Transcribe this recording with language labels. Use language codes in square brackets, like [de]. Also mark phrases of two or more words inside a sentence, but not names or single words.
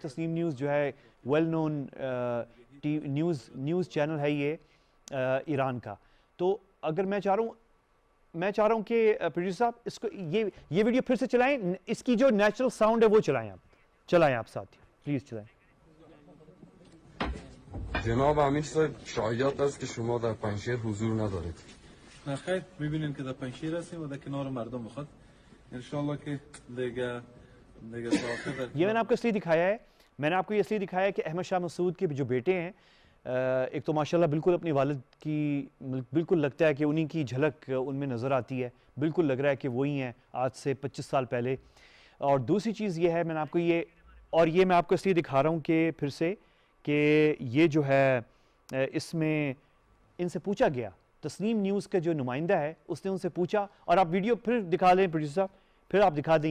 [ur] تسنیم نیوز جو ہے [en] well known news channel [ur] ہے یہ ایران کا. تو اگر میں چاہ رہا ہوں کہ پروڈیوسر صاحب اس کو یہ ویڈیو پھر سے چلائیں، اس کی جو [en] natural sound [ur] ہے وہ چلائیں آپ ساتھ، پلیز چلائیں. [fa] جناب امیر صاحب، شایعات است که شما در پنجشیر حضور ندارید. نه خیر، میبینیم که در پنجشیر هستیم و در کنار مردم بخواد انشالله که دیگه [ur] یہ میں نے آپ کو اس لیے دکھایا ہے، میں نے آپ کو یہ اس لیے دکھایا ہے کہ احمد شاہ مسعود کے جو بیٹے ہیں، ایک تو ماشاءاللہ بالکل اپنی والد کی بالکل لگتا ہے کہ انہی کی جھلک ان میں نظر آتی ہے، بالکل لگ رہا ہے کہ وہی ہیں آج سے 25 سال پہلے. اور دوسری چیز یہ ہے، میں نے آپ کو یہ میں آپ کو اس لیے دکھا رہا ہوں کہ پھر سے کہ یہ جو ہے اس میں ان سے پوچھا گیا، تسنیم نیوز کا جو نمائندہ ہے اس نے ان سے پوچھا، اور آپ ویڈیو پھر دکھا لیں پروڈیوسر صاحب، پھر آپ دکھا دیں.